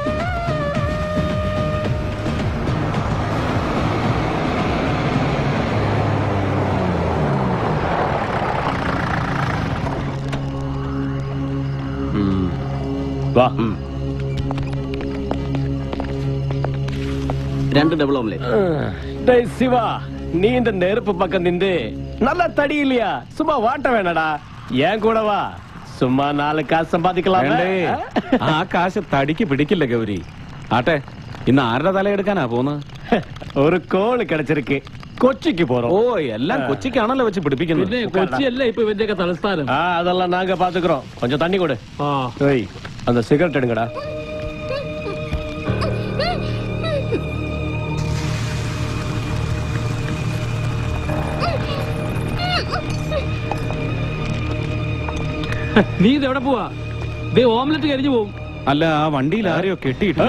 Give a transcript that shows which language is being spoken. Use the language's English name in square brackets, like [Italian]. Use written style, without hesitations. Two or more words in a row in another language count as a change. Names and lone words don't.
[Malayalam] വാ. 2 [English] double omelette. [Tamil] சிவா, நீ இந்த நெருப்பு பக்கம் நின்று நல்லா தடி இல்லையா? சும்மா வாட்ட வேணடா, ஏன் கூட வா. சும்மா 4 காசு சம்பாதிக்கலாம். [Malayalam] ആ കാശ് തടിക്ക് പിടിക്കില്ല ഗൗരി. ആട്ടെ, ഇന്ന് ആരുടെ തല എടുക്കാനാ പോന്ന്? [Tamil] ஒரு கோள் கிடைச்சிருக்கு, கொச்சிக்கு போறோம். [Malayalam] ഓ, എല്ലാം കൊച്ചിക്കാണല്ലോ വെച്ച് പിടിപ്പിക്കുന്നത്. കൊച്ചിയല്ല ഇപ്പൊ ഇവന്റെയൊക്കെ തലസ്ഥാനം. [Tamil] அதெல்லாம் நாங்க பாத்துக்கிறோம். கொஞ்சம் தண்ணி கொடு. ஏய், அந்த சிகரெட் எடுங்கடா. [Malayalam] നീ ഇതെവിടെ പോവാ? ഓംലെറ്റ് കരിഞ്ഞു പോവും. അല്ല, ആ വണ്ടിയിൽ ആരെയോ കെട്ടിയിട്ട്.